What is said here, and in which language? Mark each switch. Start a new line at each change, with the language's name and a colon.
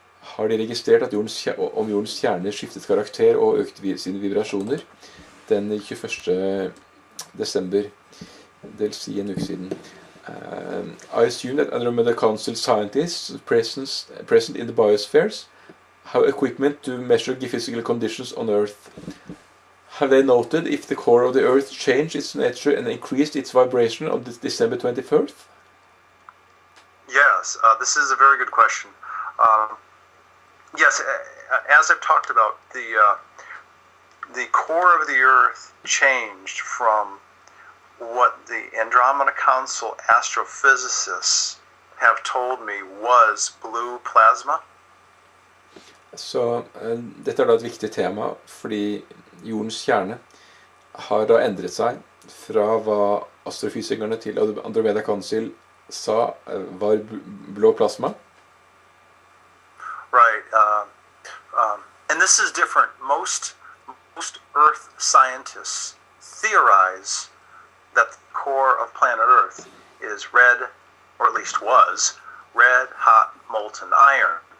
Norwegian: Har de registrert at om jordens kjerne skiftet karakter og økt sine vibrasjoner den 21. desember, det vil si en uke siden?
English: I assume that Andromeda Council scientists present in the biospheres have equipment to measure geophysical conditions on Earth. Have they noted if the core of the Earth changed its nature and increased its vibration on December 21st? Yes, this is a very good question. Yes, as I've talked about, the core of the Earth changed from what the Andromeda Council astrophysicists have told me was blue plasma.
Norwegian: Så dette da et viktig tema, fordi jordens kjerne har da endret seg fra hva astrofysikerne til Andromeda Council sa var blå plasma.
English: Right, and this is different. Most Earth scientists theorize that the core of planet Earth is red, or at least was, red hot molten iron.